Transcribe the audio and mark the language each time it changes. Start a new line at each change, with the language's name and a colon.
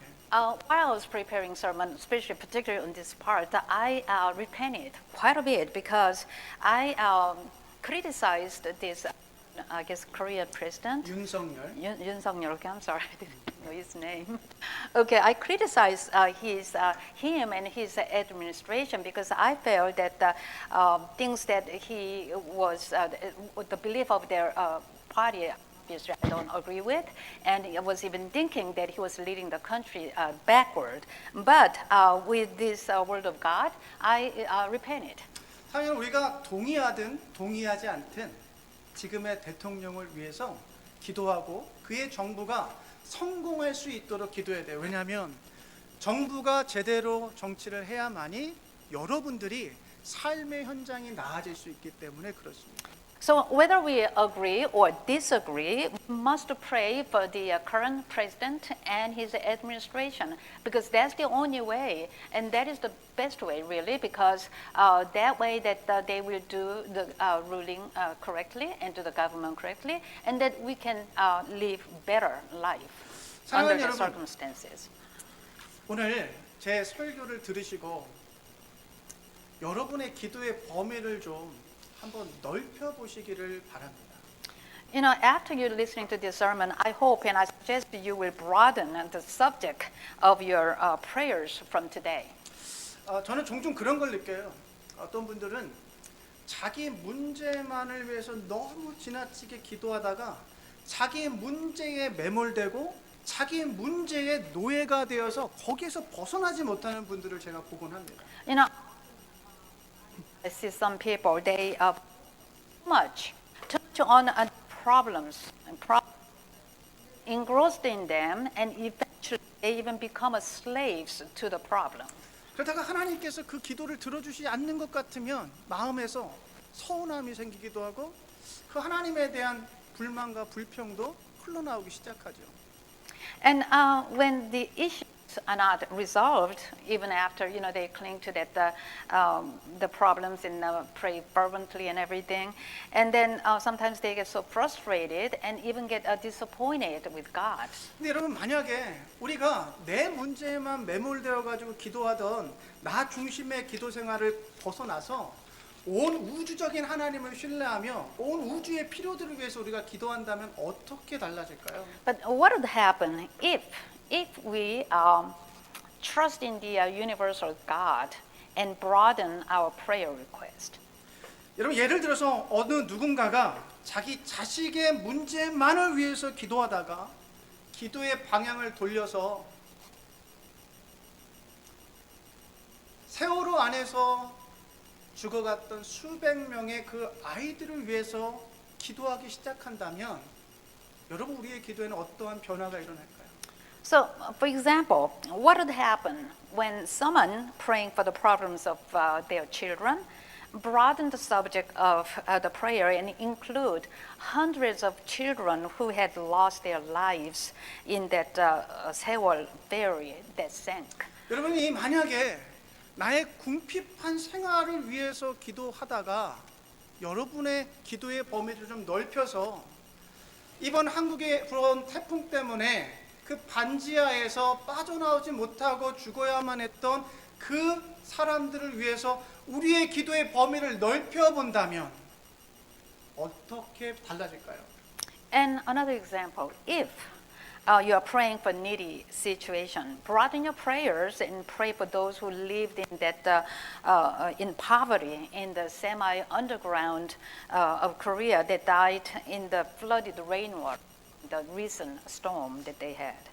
English: While I was preparing sermon, especially particularly on this part, I repented quite a bit because I criticized this, I guess, Korean president.
Korean: 윤석열.
English: Yoon Suk-yeol. Okay, I'm sorry, I didn't know his name. Okay, I criticized him and his administration because I felt that things that he was, the belief of their party, obviously I don't agree with, and I was even thinking that he was leading the country backward. But with this word of God, I repented.
Korean: 사실 우리가 동의하든 동의하지 않든 지금의 대통령을 위해서 기도하고 그의 정부가 성공할 수 있도록 기도해야 돼요. 왜냐하면 정부가 제대로 정치를 해야만이 여러분들이 삶의 현장이 나아질 수 있기 때문에 그렇습니다.
English: So whether we agree or disagree, we must pray for the current president and his administration because that's the only way, and that is the best way, really, because that way that they will do the ruling correctly and do the government correctly, and that we can live better life under the circumstances.
Korean: 오늘 제 설교를 들으시고 여러분의 기도의 범위를 좀 한번 넓혀 보시기를 바랍니다.
English: You know, after you're listening to this sermon, I hope and I suggest you will broaden the subject of your prayers from today.
Korean: 저는 종종 그런 걸 느껴요. 어떤 분들은 자기 문제만을 위해서 너무 지나치게 기도하다가 자기 문제에 매몰되고 자기 문제의 노예가 되어서 거기에서 벗어나지 못하는 분들을 제가 보곤 합니다.
English: You know, I see some people, they much touch on problems and engrossed in them, and eventually they even become slaves to the problem.
Korean: 그러다가 하나님께서 그 기도를 들어주지 않는 것 같으면 마음에서 서운함이 생기기도 하고 그 하나님에 대한 불만과 불평도 흘러나오기 시작하죠.
English: And when the issues are not resolved, even after they cling to that the problems and pray fervently and everything, and then sometimes they get so frustrated and even get disappointed with God.
Korean: 근데 여러분 만약에 우리가 내 문제에만 매몰되어 가지고 기도하던 나 중심의 기도 생활을 벗어나서 온 우주적인 하나님을 신뢰하며 온 우주의 필요들을 위해서 우리가 기도한다면 어떻게 달라질까요?
English: But what would happen if we trust in the universal God and broaden our prayer request?
Korean: 여러분 예를 들어서 어느 누군가가 자기 자식의 문제만을 위해서 기도하다가 기도의 방향을 돌려서 세월호 안에서 죽어갔던 수백 명의 그 아이들을 위해서 기도하기 시작한다면 여러분 우리의 기도에는 어떠한 변화가 일어날까요?
English: So, for example, what would happen when someone praying for the problems of their children broaden the subject of the prayer and include hundreds of children who had lost their lives in that Sewol ferry that sank?
Korean: 여러분이 만약에 나의 궁핍한 생활을 위해서 기도하다가 여러분의 기도의 범위를 좀 넓혀서 이번 한국에 불어온 태풍 때문에 그 반지하에서 빠져나오지 못하고 죽어야만 했던 그 사람들을 위해서 우리의 기도의 범위를 넓혀본다면 어떻게 달라질까요?
English: And another example, if you are praying for needy situation, broaden your prayers and pray for those who lived in that in poverty in the semi-underground of Korea that died in the flooded rainwater, the recent storm that they had.